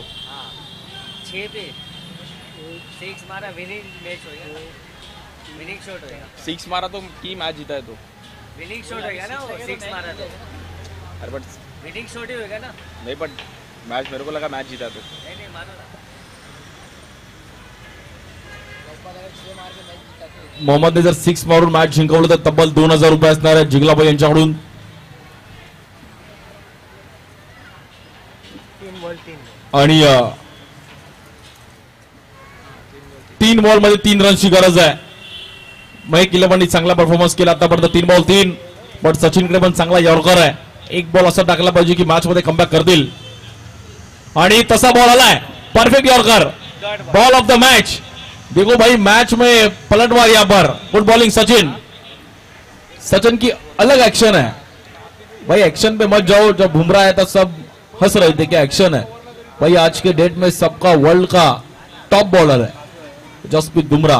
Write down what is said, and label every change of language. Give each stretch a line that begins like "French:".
Hindi: हाँ 6 पे 6 मारा, विनिंग मैच हो गया, विनिंग शॉट होगा। 6 मारा तो की मैच जीता है तो। विनिंग शॉट होगा ना वो, 6 मारा तो अरे बट विनिंग शॉट ही होगा ना। नहीं बट मैच मेरे को लगा मैच जीता तो। नहीं मारो ना।
Marathi: मोहम्मदने जर 6 मारून मॅच जिंकवलं तर तब्बल 2000 रुपये असणार आहे जिगलाबाई यांच्याकडून। 3 बॉल 3 आणि 3 बॉल मध्ये 3 रनची गरज आहे। महक 11 चांगला परफॉर्मन्स केला आतापर्यंत, 3 बॉल 3। बट सचिनकडे पण चांगला यॉर्कर आहे, एक बॉल असा टाकला पाहिजे की मॅच मध्ये कमबॅक करतील, आणि तसा बॉल आलाय, perfect yorker, ball of the match.
Hindi: देखो भाई मैच में पलटवार यहाँ पर, गुड बॉलिंग सचिन। सचिन की अलग एक्शन है भाई, एक्शन पे मत जाओ। जब बुमराह है तो सब हंस रहे थे कि एक्शन है भाई, आज के डेट में सबका वर्ल्ड का टॉप बॉलर है जसप्रीत बुमराह।